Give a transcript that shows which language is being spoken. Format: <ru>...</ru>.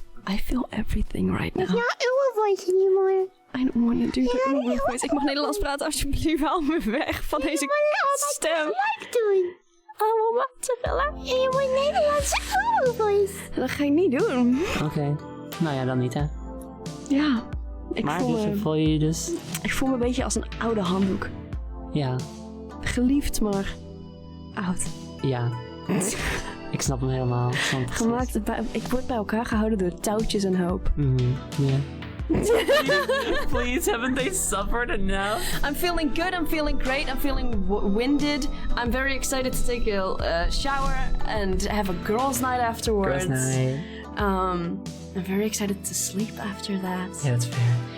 <en>I feel everything right now. It's not our voice anymore. I don't want to do the Uber voice.</en> <nl>Ik mag Nederlands praten, alsjeblieft. Haal me weg van deze stem. Tegelijk doen. Allemaal tegelijk. En je moet Nederlandse</nl> <en>our voice.</en> <nl>Dat ga ik niet doen. Oké. Nou ja, dan niet hè. Ja. Maar dus voel je je dus. Ik voel me een beetje als een oude handdoek. Ja. Geliefd, maar oud. Ja. Ik snap hem helemaal. Ik snap het precies. Ik word bij elkaar gehouden door touwtjes en hoop.</nl> <en>Yeah. Please, haven't they suffered enough? I'm feeling good, I'm feeling great, I'm feeling winded. I'm very excited to take a shower and have a girls' night afterwards. Girls' night. I'm very excited to sleep after that. Yeah, that's fair.</en>